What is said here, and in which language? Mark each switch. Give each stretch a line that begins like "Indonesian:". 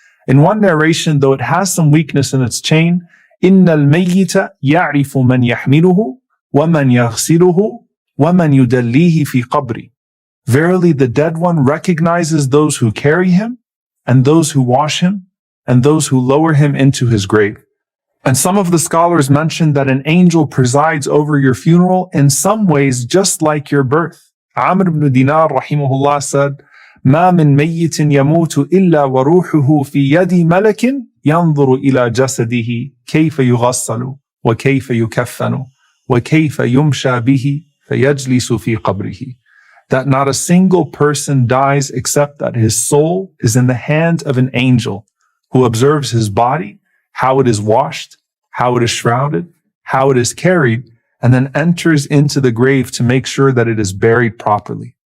English: In one narration, though it has some weakness in its chain,
Arabic: إِنَّ الْمَيِّتَ يَعْرِفُ مَنْ يَحْمِلُهُ وَمَنْ يَغْسِلُهُ وَمَنْ يُدَلِّيهِ فِي قَبْرِ.
English: Verily, the dead one recognizes those who carry him, and those who wash him, and those who lower him into his grave. And some of the scholars mention that an angel presides over your funeral in some ways just like your birth. Amr ibn Dinar rahimahullah said,
Arabic: مَا مِن مَيِّتٍ يَمُوتُ إِلَّا وَرُوحُهُ فِي يَدِ مَلَكٍ يَنْظُرُ إِلَى جَسَدِهِ كَيْفَ يُغَسَّلُ وَكَيْفَ يُكَفَّنُ وَكَيْفَ يُمْشَى بِهِ فَيَجْلِسُ فِي قَبْرِهِ.
English: That not a single person dies except that his soul is in the hand of an angel who observes his body, how it is washed, how it is shrouded, how it is carried, and then enters into the grave to make sure that it is buried properly.